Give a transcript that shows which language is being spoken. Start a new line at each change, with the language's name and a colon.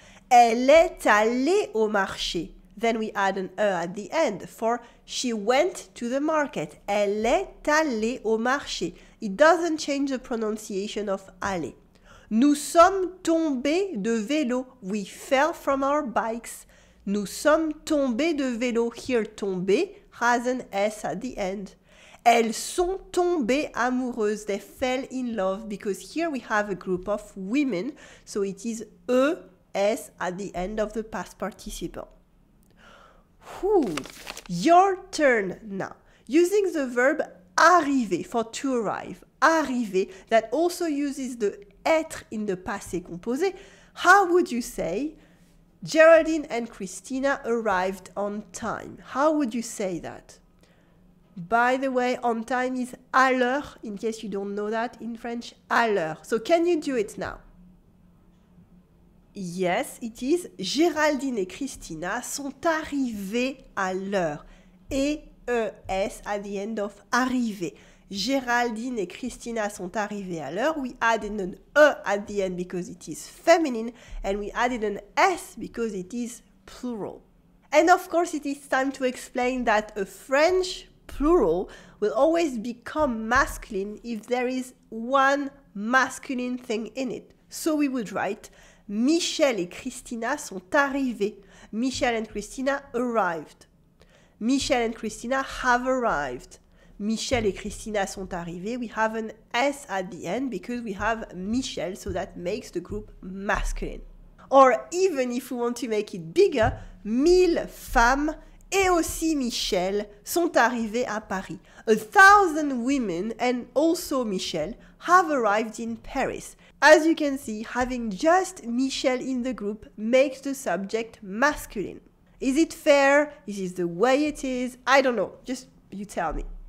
French: Elle est allée au marché.
English: Then we add an e at the end for she went to the market.
French: Elle est allée au marché.
English: It doesn't change the pronunciation of aller.
French: Nous sommes tombés de vélo.
English: We fell from our bikes.
French: Nous sommes tombés de vélo.
English: Here, tombé has an S at the end.
French: Elles sont tombées amoureuses.
English: They fell in love because here we have a group of women. So it is ES at the end of the past participle. Whew. Your turn now. Using the verb arriver for to arrive. Arriver that also uses the être in the passé composé. How would you say Geraldine and Christina arrived on time? How would you say that? By the way, on time is à l'heure, in case you don't know that in French, à l'heure. So can you do it now? Yes, it is.
French: Géraldine et Christina sont arrivées à l'heure.
English: E-E-S at the end of arriver.
French: Géraldine et Christina sont arrivées à l'heure.
English: We added an E at the end because it is feminine, and we added an S because it is plural. And of course, it is time to explain that a French plural will always become masculine if there is one masculine thing in it. So we would write
French: Michel et Christina sont arrivés.
English: Michel and Christina arrived. Michel and Christina have arrived.
French: Michel et Christina sont arrivés.
English: We have an S at the end because we have Michel, so that makes the group masculine. Or even if we want to make it bigger,
French: 1000 femmes et aussi Michel sont arrivées à Paris.
English: 1,000 women and also Michel have arrived in Paris. As you can see, having just Michel in the group makes the subject masculine. Is it fair? Is this the way it is? I don't know. Just you tell me.